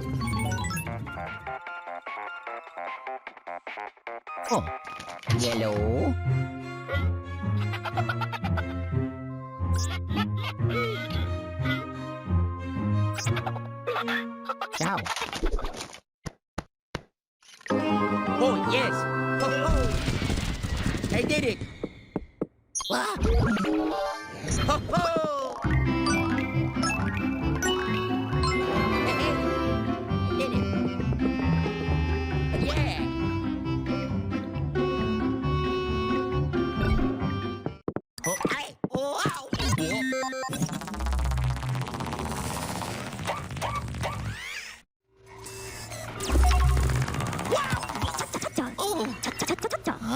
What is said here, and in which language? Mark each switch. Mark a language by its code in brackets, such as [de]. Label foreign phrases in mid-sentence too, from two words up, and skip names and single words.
[en] Oh, yellow. Ciao. Oh yes! Ho ho! I did it! Wow. Ho ho! I did it! Yeah! Oh, ay! Wow! 차차차차차.